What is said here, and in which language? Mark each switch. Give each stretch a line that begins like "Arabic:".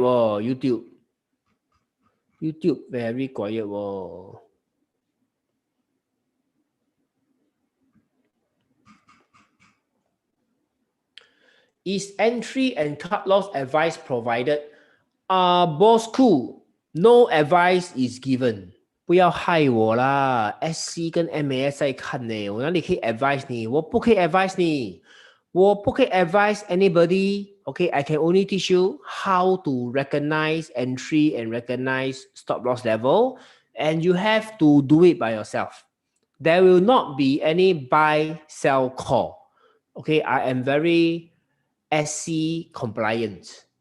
English: Whoa, YouTube very quiet. Whoa. Is entry and cut loss advice provided? Boss cool, no advice is given.
Chinese: 不要害我啦 ，SC 跟 MAS 在看呢，我哪里可以 advise 你？我不可以 advise 你，我不可以
English: advise anybody. Okay, I can only teach you how to recognize entry and recognize stop loss level, and you have to do it by yourself. There will not be any buy sell call. Okay, I am very SC compliant.